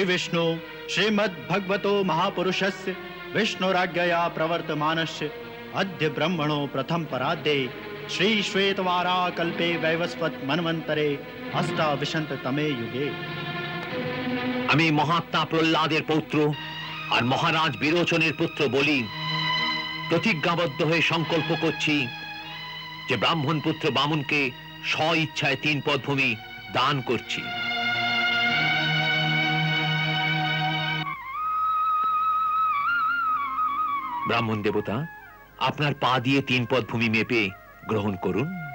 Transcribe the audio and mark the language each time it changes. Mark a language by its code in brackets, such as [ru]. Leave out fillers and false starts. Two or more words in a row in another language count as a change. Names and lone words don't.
[sa] विष्णु श्रीमद् भगवतो महापुरुषस्य विष्णुराज्ञया प्रवर्तमानस्य अद्य ब्रह्मणो प्रथम पराद्ये श्री श्वेतवारा कल्पे वैवस्वत मन्वन्तरे अष्टाविंशततमे युगे। [bn] আমি মহাত্মা প্রহ্লাদের পৌত্র আর মহারাজ বিরোচনের পুত্র বলি প্রতিজ্ঞাবদ্ধ হয়ে সংকল্প করছি যে ব্রাহ্মণ পুত্র বামুনকে স্ব ইচ্ছায় 3 পদ ভূমি দান করছি। ব্রাহ্মণ দেবতা, আপনার পা দিয়ে 3 পদ ভূমি মেপে গ্রহণ করুন।